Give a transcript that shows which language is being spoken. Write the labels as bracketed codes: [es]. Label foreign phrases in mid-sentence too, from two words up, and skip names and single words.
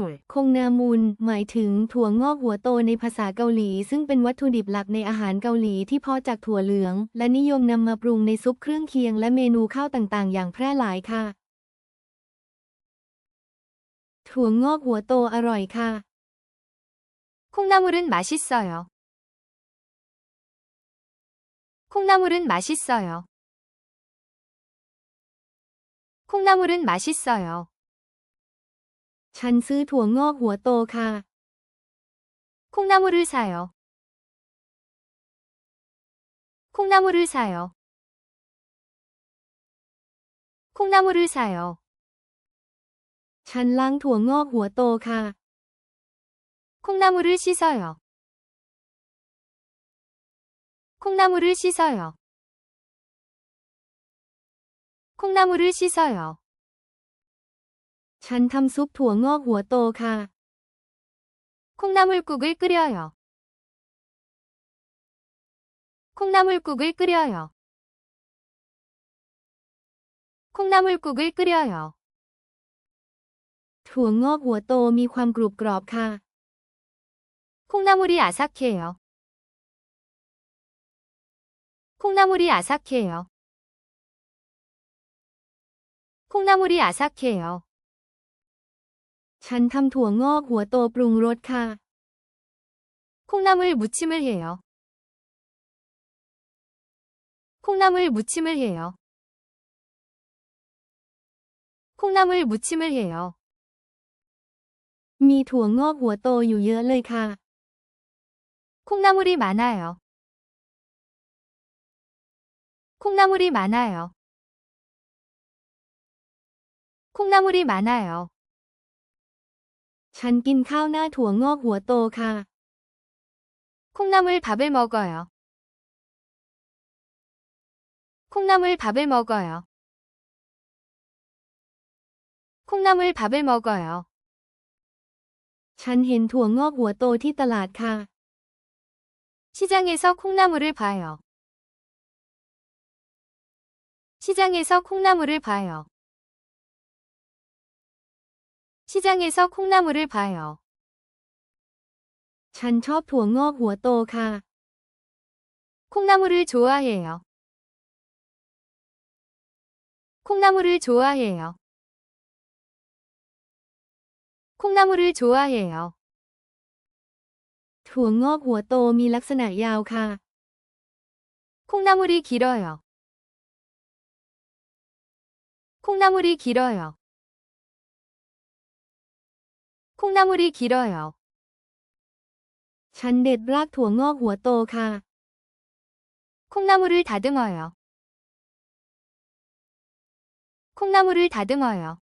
[th] คงนามุนหมายถึงถั่วงอกหัวโตในภาษาเกาหลีซึ่งเป็นวัตถุดิบหลักในอาหารเกาหลีที่เพาะจากถั่วเหลืองและนิยมนำมาปรุงในซุปเครื่องเคียงและเมนูข้าวต่างๆอย่างแพร่หลายค่ะ ถั่วงอกหัวโตอร่อยค่ะ [ko] 콩나물은 맛있어요. 콩나물은 맛있어요. 콩나물은 맛있어요. [th] ฉันซื้อถั่วงอกหัวโตค่ะ [ko] 콩나물을 사요. 콩나물을 사요. 콩나물을 사요. [th] ฉันล้างถั่วงอกหัวโตค่ะ [ko] 콩나물을 씻어요. 콩나물을 씻어요. 콩나물을 씻어요. [th] ฉันทำซุปถั่วงอกหัวโตค่ะ [ko] 콩나물국을 끓여요. 콩나물국을 끓여요. 콩나물국을 끓여요. [th] ถั่วงอกหัวโตมีความกรุบกรอบค่ะ [ko] 콩나물이 아삭해요. 콩나물이 아삭해요. 콩나물이 아삭해요. [th] ฉันทำถั่วงอกหัวโตปรุงรสค่ะ [ko] 콩나물 무침을 해요. 콩나물 무침을 해요. 콩나물 무침을 해요. [th] มีถั่วงอกหัวโตอยู่เยอะเลยค่ะ [ko] 콩나물이 많아요. 콩나물이 많아요. 콩나물이 많아요. [th] ฉันกินข้าวหน้าถั่วงอกหัวโตค่ะ [ko] 콩나물 밥을 먹어요. 콩나물 밥을 먹어요. 콩나물 밥을 먹어요. [th] ฉันเห็นถั่วงอกหัวโตที่ตลาดค่ะ [ko] 시장에서 콩나물을 봐요. 시장에서 콩나물을 봐요. 시장에서 콩나물을 봐요. [th] ฉันชอบถั่วงอกหัวโตค่ะ [ko] 콩나물을 좋아해요. 콩나물을 좋아해요. 콩나물을 좋아해요. [th] ถั่วงอกหัวโตมีลักษณะยาวค่ะ [ko] 콩나물이 길어요. 콩나물이 길어요. 콩나물이 길어요. [th] ฉันเด็ดรากถั่วงอกหัวโตค่ะ [ko] 콩나물을 다듬어요. 콩나물을 다듬어요.